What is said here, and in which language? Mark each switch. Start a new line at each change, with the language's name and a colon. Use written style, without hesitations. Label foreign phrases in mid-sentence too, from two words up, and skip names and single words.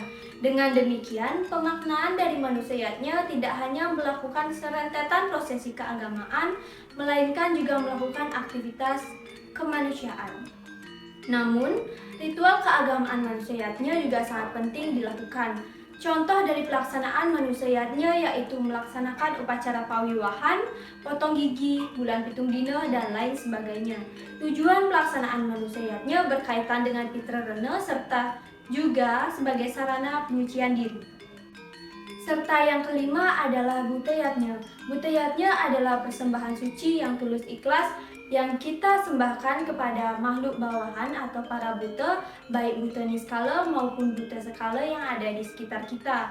Indonesian: Dengan demikian, pemaknaan dari Manusayatnya tidak hanya melakukan serentetan prosesi keagamaan, melainkan juga melakukan aktivitas kemanusiaan. Namun, ritual keagamaan Manusayatnya juga sangat penting dilakukan. Contoh dari pelaksanaan Manusayatnya yaitu melaksanakan upacara pawiwahan, potong gigi, bulan pitung dina, dan lain sebagainya. Tujuan pelaksanaan Manusayatnya berkaitan dengan Pitrarena serta juga sebagai sarana penyucian diri. Serta yang kelima adalah Butayatnya. Butayatnya adalah persembahan suci yang tulus ikhlas yang kita sembahkan kepada makhluk bawahan atau para buta, baik buta niskala maupun buta skala yang ada di sekitar kita.